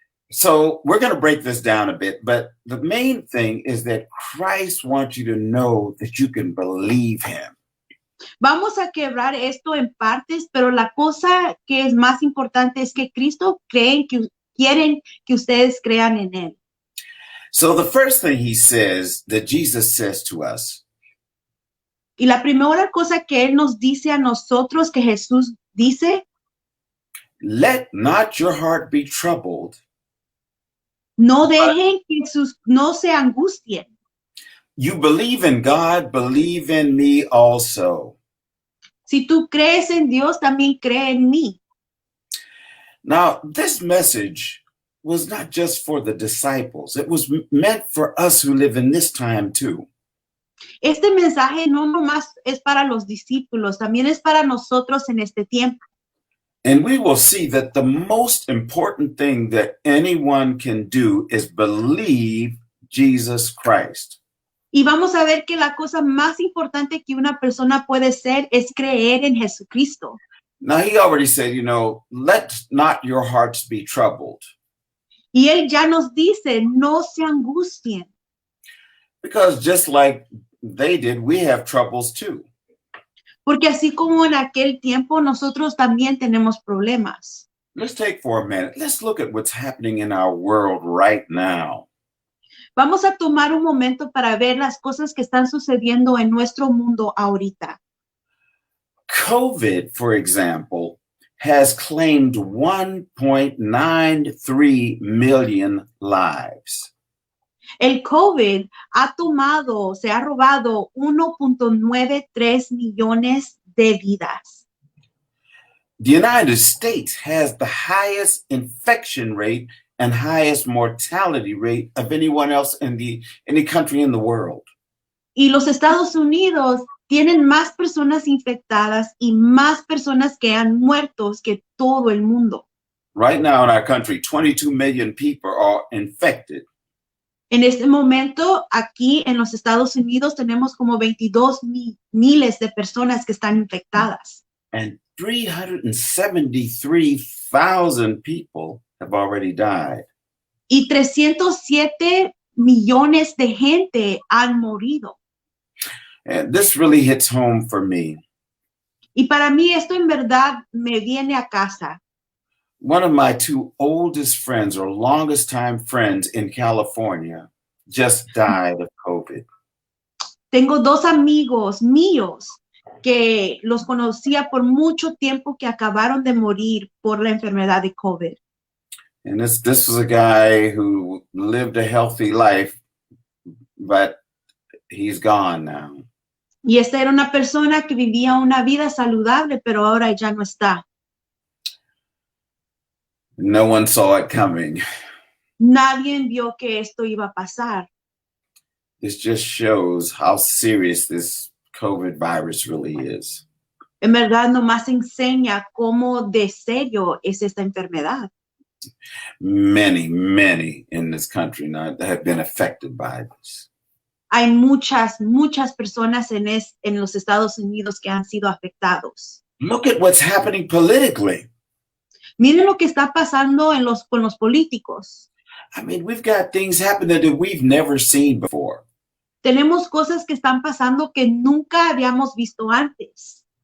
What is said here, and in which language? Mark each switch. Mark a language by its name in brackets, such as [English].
[English] So we're going to break this down a bit, but the main thing is that Christ wants you to know that you can believe him. [Spanish] Vamos a quebrar esto en partes, pero la cosa que es más importante es que Cristo quieren que ustedes crean en él. [English] So the first thing he says that Jesus says to us, [Spanish] Y la primera cosa que él nos dice a nosotros, que Jesús dice, [English] let not your heart be troubled. [Spanish] no dejen que no se angustien. [English] You believe in God, believe in me also. [Spanish] Si tú crees en Dios, también cree en mí. [English] Now, this message was not just for the disciples. It was meant for us who live in this time too. [Spanish] Este mensaje no nomás es para los discípulos, también es para nosotros en este tiempo. [English] And we will see that the most important thing that anyone can do is believe Jesus Christ. [Spanish] Y vamos a ver que la cosa más importante que una persona puede ser es creer en Jesucristo. [English] Now, he already said, let not your hearts be troubled. [Spanish] Y él ya nos dice, no se angustien. [English] Because just like they did, we have troubles too. [Spanish] Porque así como en aquel tiempo, nosotros también tenemos problemas. [English] Let's take for a minute. Let's look at what's happening in our world right now. [Spanish] Vamos a tomar un momento para ver las cosas que están sucediendo en nuestro mundo ahorita. [English] COVID, for example, has claimed 1.93 million lives. [Spanish] El COVID se ha robado 1.93 millones de vidas. [English] The United States has the highest infection rate and highest mortality rate of anyone else in any country in the world. [Spanish] Y los Estados Unidos tienen más personas infectadas y más personas que han muerto que todo el mundo. [English] Right now in our country, 22 million people are infected. [Spanish] En este momento, aquí en los Estados Unidos, tenemos como 22 miles de personas que están infectadas. [English] And 373,000 people have already died. [Spanish] Y 307 millones de gente han morido. [English] And this really hits home for me. [Spanish] Y para mí esto en verdad me viene a casa. [English] One of my two oldest friends or longest time friends in California just died of COVID. [Spanish] Tengo dos amigos míos que los conocía por mucho tiempo que acabaron de morir por la enfermedad de COVID. [English] And this was a guy who lived a healthy life, but he's gone now. [Spanish] Y esta era una persona que vivía una vida saludable, pero ahora ya no está. [English] No one saw it coming. [Spanish] Nadie vio que esto iba a pasar. [English] This just shows how serious this COVID virus really is. [Spanish] En verdad, nomás enseña cómo de serio es esta enfermedad. [English] Many in this country now have been affected by this. [Spanish] Hay muchas personas en los Estados Unidos que han sido afectados. [English] Look at what's happening politically. [Spanish] Miren lo que está pasando con los políticos. [English] I mean, we've got things happening that we've never seen before. [Spanish] Tenemos cosas que están pasando que nunca habíamos visto antes.